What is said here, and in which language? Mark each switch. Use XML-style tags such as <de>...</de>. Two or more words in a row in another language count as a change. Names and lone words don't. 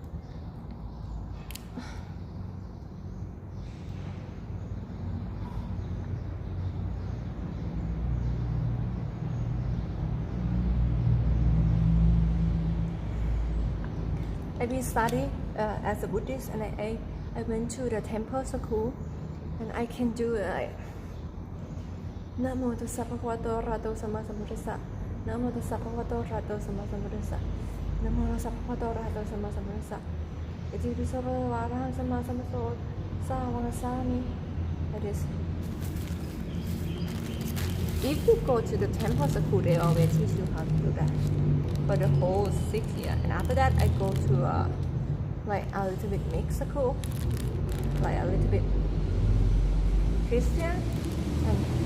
<en>I've been studying as a Buddhist, and I went to the temple school, and I can do like</en> <pi>Namo Tassa Bhagavato Arahato Samma Sambuddhassa. Namo Tassa Bhagavato Arahato Samma Sambuddhassa. Namo Tassa Bhagavato Arahato Samma Sambuddhassa. Iti Pisava Varahan Samma Sambuddhassa Savangasami.</pi> <en>That is. If you go to the temple school, they always teach you how to do that for the whole 6 years. And after that, I go to like a little bit mixed school, like a little bit Christian, and</en>